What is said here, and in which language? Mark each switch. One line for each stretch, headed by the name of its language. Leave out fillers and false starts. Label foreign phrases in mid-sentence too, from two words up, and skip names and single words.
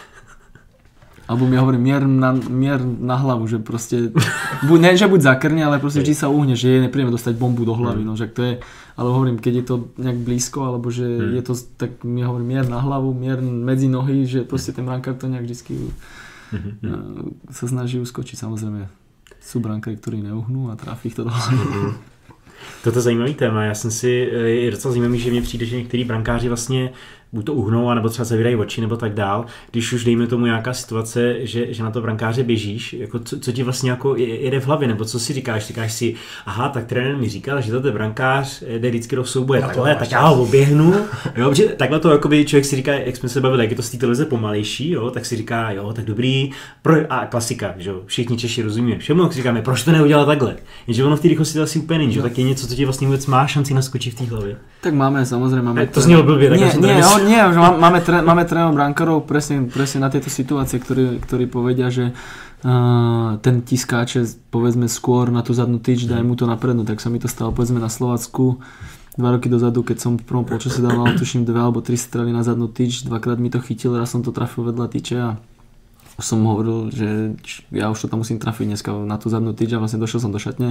Slovak: Alebo mi hovorí mier na hlavu, že proste, ne že buď zakrne, ale proste vždy sa uhne, že je nepríjemné dostať bombu do hlavy, no, že to je, ale hovorím, keď je to nejak blízko, alebo že je to, tak mi hovorí mier na hlavu, mier medzi nohy, že proste ten brankár to nejak vždycky sa snaží uskočiť, samozrejme sú brankári, ktorí neuhnú a trafí ich to do hlavy.
Czech: Toto je zajímavý téma, je docela zajímavý, že mně přijde, že některý brankáři vlastně buď to uhnou, anebo třeba zavírají oči, nebo tak dál. Když už dejme tomu nějaká situace, že na to brankáře běžíš, jako co ti vlastně jako jede v hlavě, nebo co si říkáš? Říkáš si, aha, tak trenér mi říkal, že toto brankář jde vždycky do souboje takhle, tak já ho oběhnu. Jo, protože takhle to jakoby člověk si říká, jak jsme se bavili, jak je to z té televize pomalejší, jo, tak si říká, jo, tak dobrý, a klasika, že jo, všichni Češi rozumí všemu, tak si říkáme, proč to neudělal takhle? Jenže ono v té rychlosti asi úplně není, že tak je něco, co ti vlastně vůbec má šanci naskočit v té hlavě.
Slovak: Tak máme, samozrejme, máme.
Czech: To znělo blbě, tak
Slovak: Nie, že máme trénerov brankárov presne na tieto situácie, ktorí povedia, že ten ti skáče povedzme skôr na tú zadnú tyč, daj mu to naprednú. Tak sa mi to stalo povedzme na Slovácku 2 roky dozadu, keď som v prvom polčase dával tuším 2 alebo 3 strely na zadnú tyč, dvakrát mi to chytil, raz som to trafil vedľa tyče a som hovoril, že ja už to tam musím trafiť dneska na tú zadnú tyč a vlastne došiel som do šatne.